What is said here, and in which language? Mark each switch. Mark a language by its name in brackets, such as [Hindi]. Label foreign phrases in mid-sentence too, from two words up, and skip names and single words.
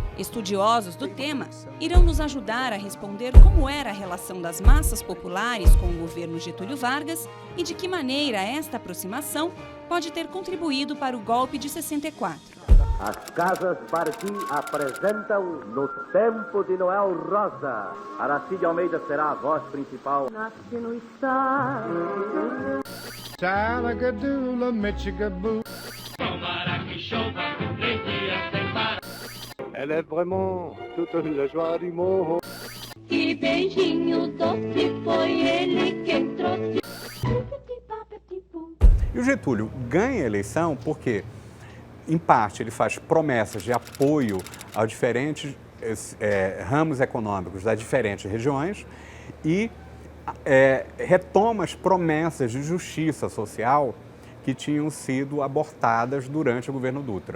[Portuguese] Estudiosos do tema irão nos ajudar a responder como era a relação das massas populares com o governo Getúlio Vargas e de que maneira esta aproximação pode ter contribuído para o golpe de 64. As casas Barqui apresentam No Tempo de Noel Rosa. Aracide Almeida será a voz principal. Nasce no estado. Salagadoola, Michigaboo. [French] Elle est vraiment toute la joie du monde. [Portuguese] Que beijinho doce foi ele quem trouxe. E o Getúlio ganha a eleição porque, em parte, ele faz promessas de apoio aos diferentes ramos econômicos das diferentes regiões e retoma as promessas de justiça social que tinham sido abortadas durante o governo Dutra.